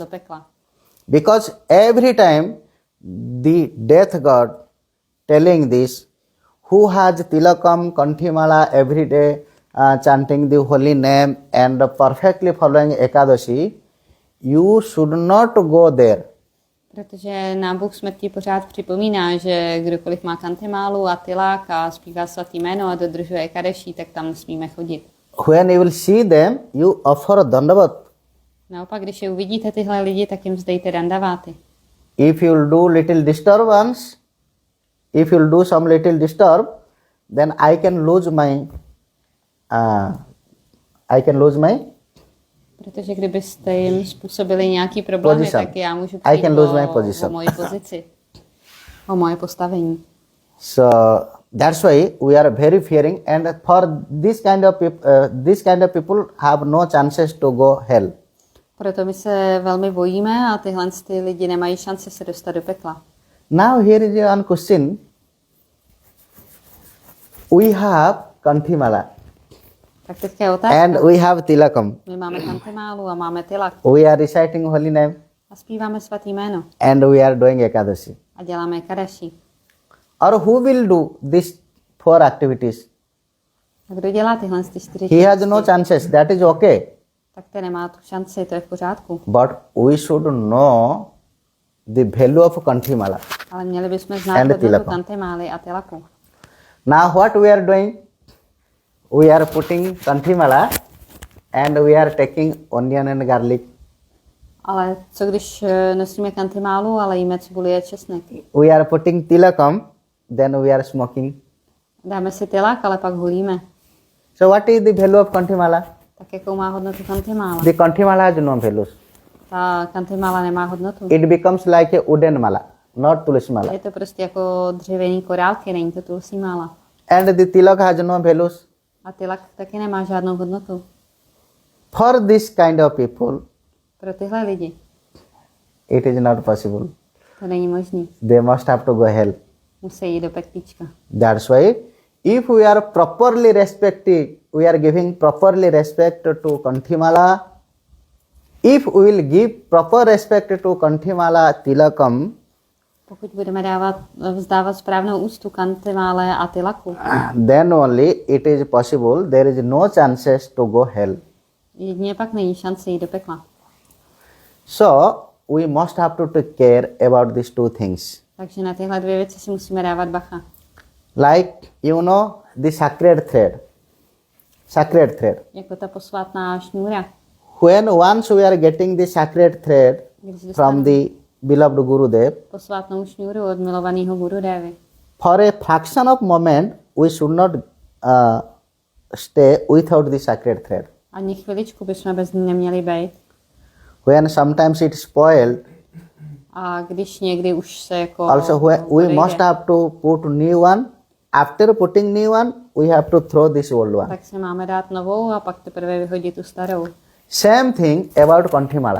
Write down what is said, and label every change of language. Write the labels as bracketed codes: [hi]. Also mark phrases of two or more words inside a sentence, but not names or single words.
[cs] do pekla. [en] Because every time the death god telling this, who has tilakam, kanthimala every day, chanting the holy name and perfectly following Ekadashi, you should not go there. [cs] Protože nám Bůh smrti pořád připomíná, že kdokoliv má kantimálu a tilák a zpívá svatý jméno a dodržuje Ekadaši, tak tam nesmíme chodit. [en] When you will see them, you offer dandavat. [cs] Naopak, když je uvidíte tyhle lidi, tak jim vzdejte dandaváty. [en] If you will do little disturbance, if you will do some little disturb, then I can lose my [cs] Protože kdybyste jim způsobili nějaký problémy, [en] Position. [cs] tak já můžu [en] I [cs] přijít [en] can lose my [cs] o [en] position. [cs] moji pozici, o moje postavení. [en] So that's why we are very fearing, and for this kind of people have no chances to go hell. [cs] Proto my se velmi bojíme a tyhle ty lidi nemají šanci se dostat do pekla. [en] Now here is one question. We have kanthimala [cs] Tak teďka je otázka. [en] and we have tilakam. [cs] My máme kantimálu a máme tilak [en] We are reciting holy name [cs] a zpíváme svatý jméno [en] and we are doing Ekadashi. [cs] a děláme Ekadaši. [en] Or who will do these 4 activities? [cs] A kdo dělá tyhle ty 4 [en] He has no [cs] činnosti, [en] chances, that is okay. [cs] tak ten nemá tu šanci, to je v pořádku. [en] But we should know the value of kanthimala. [cs] Ale měli bychom znát [en] And [cs] hodnotu [en] tilaka. [cs] kantimály a tilaku. [en] Now what we are doing? We are putting kanthimala and we are taking onion and garlic. [cs] Ale co když nosíme kantimálu, ale jíme cibuli a česnek? [en] We are putting tilakam, then we are smoking. [cs] Dáme si tilak, ale pak hulíme. [en] So what is the value of kanthimala? [cs] Tak jakou má hodnotu kantimála? [en] The kanthimala has no values. [cs] Ta kantimála nemá hodnotu. [en] It becomes like a wooden mala, not tulsi mala. [cs] Je to prostě jako dřevěný korálky, není to tulsí mála. [en] And the tilak has no values. [cs] A tilak taky nemá žádnou hodnotu. [en] For this kind of people, [cs] Pro tyhle lidi [en] it is not possible. [cs] to není možný. [en] They must have to go hell. [cs] Musí jít do peklíčka. [en] That's why if we are properly respected, we are giving properly respect to Kanthimala. If we will give proper respect to Kanthimala Tilakam, [cs] Pokud budeme vzdávat správnou úctu Kantimále a Tilaku, [en] then only it is possible. There is no chances to go hell. [cs] jedině pak není šance jít do pekla. [en] So we must have to take care about these two things. [cs] Takže na tyhle dvě věci si musíme dávat bacha. [en] Like the sacred thread. Sacred thread. [cs] Jako ta posvátná šňůra. [en] When once we are getting the sacred thread from the beloved Gurudev, [cs] Posvátnou šňůru od milovaného Gurudevy. [en] for a fraction of moment we should not stay without the sacred thread. [cs] Ani chviličku bychom bez ní neměli být. [en] When sometimes it's spoiled, [cs] A když někdy už se jako [en] also we [cs] odejde, [en] must have to put new one. After putting new one, we have to throw this old one. [cs] tak si máme dát novou a pak teprve vyhodit tu starou. [en] Same thing about Kanthimala.